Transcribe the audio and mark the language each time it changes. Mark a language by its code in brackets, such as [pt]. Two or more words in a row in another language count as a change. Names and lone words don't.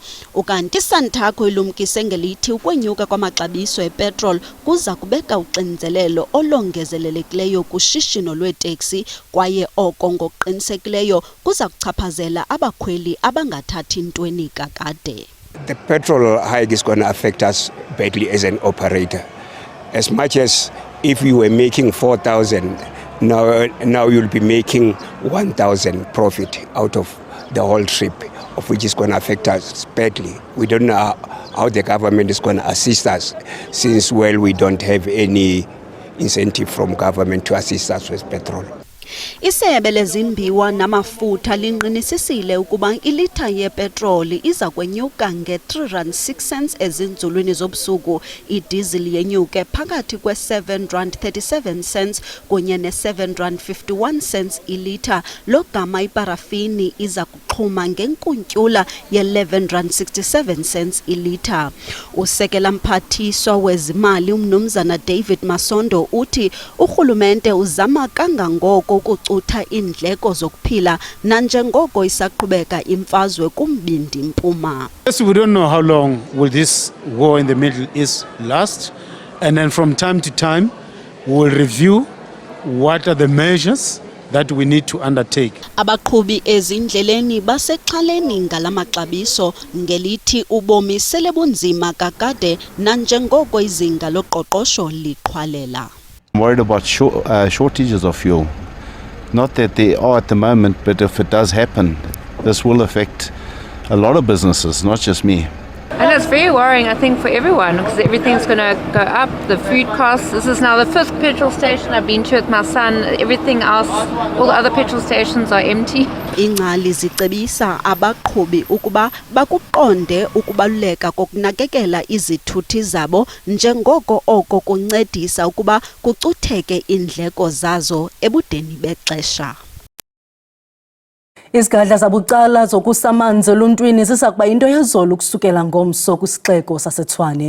[xh] Ukanti Santaco ilumkise ngelithi ukwenyuka kwamaxabiso epetrol kuza kubeka uxinzelelo olongezelelekileyo kushishino lweeteksi kwaye oko ngokuqinisekileyo kuza kuchaphazela abakhweli abangathathi ntweni kakade. [en] The petrol hike is going to affect us badly as an operator. As much as if you were making 4,000, now you'll be making 1,000 profit out of the whole trip, of which is going to affect us badly. We don't know how the government is going to assist us, since, well, we don't have any incentive from government to assist us with petrol. [xh] Isebe lezimbiwa namafutha linqinisisile ukuba ilitha yepetroli iza kwenyuka nge-3.06 ezinzulwini zobusuku, idiesel yenyuke phakathi kwe-7.37 kunye ne-7.51 ilitha. Lo gama iparafini iza kuxhuma ngenkuntyula ye-11.67 ilitha. Usekela mphathiswa wezimali umnumzana David Masondo uthi urhulumente uzama kangangoko ukucutha indleko zokuphila nanjengoko isaqhubeka imfazwe kumbindi mpuma. [en] Yes, we don't know how long will this war in the Middle East last, and then from time to time we will review what are the measures that we need to undertake. [xh] Abaqhubi ezindleleni basexhaleni ngalamaxabiso ngelithi ubomi sele bunzima kakade nanjengoko izinga loqoqosho liqhwalela. [en] I'm worried about shortages of fuel. Not that they are at the moment, but if it does happen, this will affect a lot of businesses, not just me. And it's very worrying, I think, for everyone, because everything's going to go up, the food costs. This is now the 5th petrol station I've been to with my son. Everything else, all the other petrol stations are empty. [xh] Ingcali zicebisa abaqhubi ukuba bakuqonde ukubaluleka kokunakekela izithuthi zabo njengoko oko kuncedisa ukuba kucutheke indleko zazo ebudeni bexesha. Izigadla zabucala zokusamanzi eluntwini zisakuba into yezolo ukusukela ngomso kwisixeko saseTshwane.